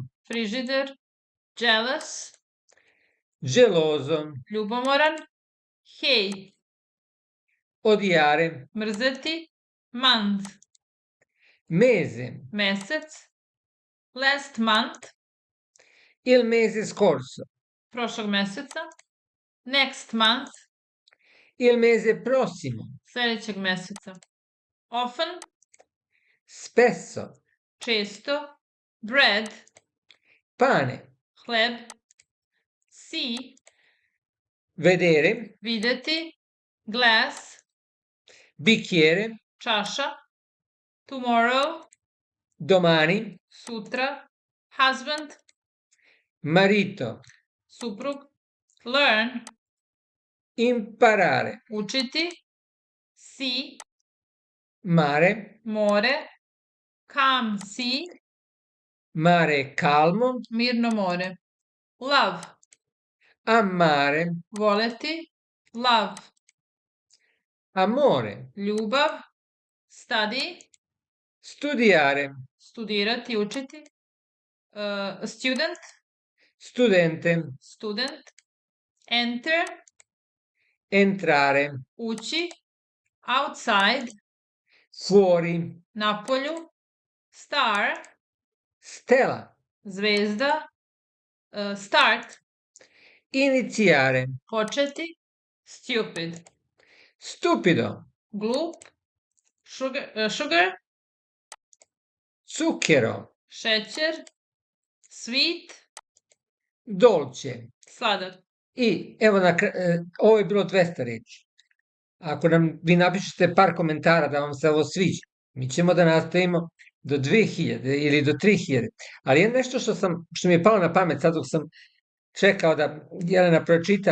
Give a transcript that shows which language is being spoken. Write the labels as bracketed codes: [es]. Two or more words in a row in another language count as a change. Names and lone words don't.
[sr] frižider. Jealous, [it] Geloso. [sr] ljubomoran. Hate, [it] Odiare. [sr] mrzeti. Month, [it] Mese. [sr] mesec. [en] Last month, [it] Il mese scorso. [sr] prošlog meseca. [en] Next month, [it] Il mese prossimo. [sr] sljedećeg meseca. Often, [it] Spesso. [sr] često. [en] Bread, [it] Pane. [sr] hleb. See, [it] Vedere. [sr] vidjeti. Glass, [it] Bicchiere. [sr] čaša. Tomorrow, [it] Domani. [sr] sutra. Husband, [it] Marito. [sr] suprug. Learn, [it] Imparare. [sr] učiti. [en] See, [it] Mare. [sr] more. [en] Calm sea, [it] Mare calmo. [sr] mirno more. Love, [it] Amare. [sr] voleti. Love, [it] Amore. [sr] ljubav. Study, [it] Studiare. [sr] studirati, učiti. Student, [it] Studente. [sr] student. Enter, [it] Entrare. [sr] ući. Outside, [it] Fuori. [sr] napolju. Star, [it] Stella. [sr] zvezda. Start, [it] Iniziare. [sr] početi. Stupid, [it] Stupido. [sr] glup. Sugar, [it] Zucchero. [sr] šećer. Sweet, [it] Dolce. [sr] sladak. I evo, ovo je bilo 200 reči. Ako vi napišete par komentara da vam se ovo sviđa, mi ćemo da nastavimo do 2000 ili do 3000. Ali je nešto što mi je palo na pamet sad dok sam čekao da Jelena pročita.